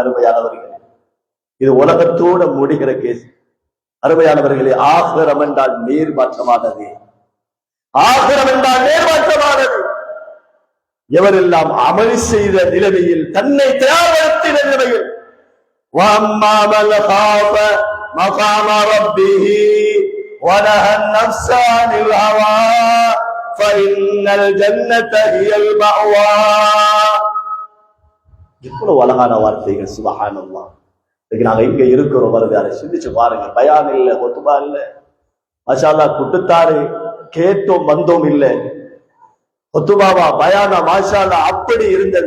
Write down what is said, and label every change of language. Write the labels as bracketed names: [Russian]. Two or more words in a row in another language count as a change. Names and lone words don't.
[Tamil] அருமையானவர்களே, இது உலகத்தோட முடிகிற கேஸ். அருமையானவர்களே, ஆகிரம் என்றால் நேர்மாற்றமானது, ஆகிரம் என்றால் நேர்மாற்றமானது. எவரெல்லாம் அமல் செய்த நிலைமையில், தன்னை தயார்படுத்தின நிலைமையில், [Arabic] وَأَمَّا مَنْ خَافَ مَقَامَ رَبِّهِ وَنَهَى النَّفْسَ عَنِ الْهَوَى فَإِنَّ الْجَنَّةَ هِيَ الْمَأْوَى. [Tamil] இவ்வளவு அழகான வார்த்தைகள். சுப்ஹானல்லாஹ். நாங்க இங்க இருக்கிறோம், வருது, அதை சிந்திச்சு பாருங்க. பயான் இல்ல, கொத்துபா இல்ல, மாஷா அல்லாஹ், குட்டுத்தாரு கேட்டோம் வந்தோம் இல்ல, ஒத்துபாவா பயானா மாஷா அல்லாஹ் அப்படி இருந்தது.